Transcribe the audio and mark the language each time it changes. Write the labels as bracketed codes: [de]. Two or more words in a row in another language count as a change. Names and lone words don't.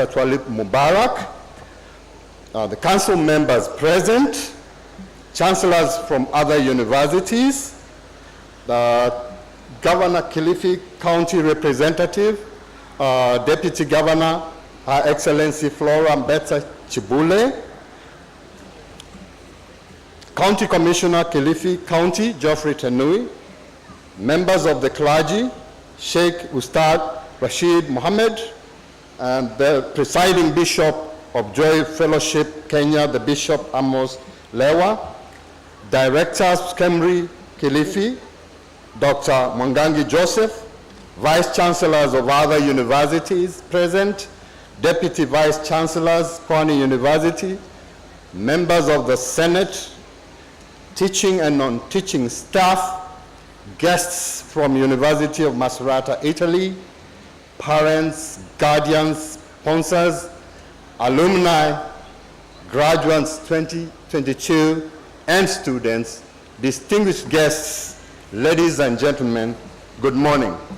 [en] Twalib Mubarak, the Council members present, Chancellors from other universities, the Governor Kilifi County Representative, Deputy Governor, Her Excellency Flora Mbetsa Chibule, County Commissioner Kilifi County, Geoffrey Tenui, members of the clergy, Sheikh Ustad Rashid Mohammed, and the presiding Bishop of Joy Fellowship Kenya, the Bishop Amos Lewa, Directors Kemri Kilifi, Dr. Mwangangi Joseph, Vice Chancellors of other universities present, Deputy Vice Chancellors, Pwani University, members of the Senate, teaching and non-teaching staff, guests from University of Macerata, Italy, parents, guardians, sponsors, alumni, graduates 2022, and students, distinguished guests, ladies and gentlemen, good morning.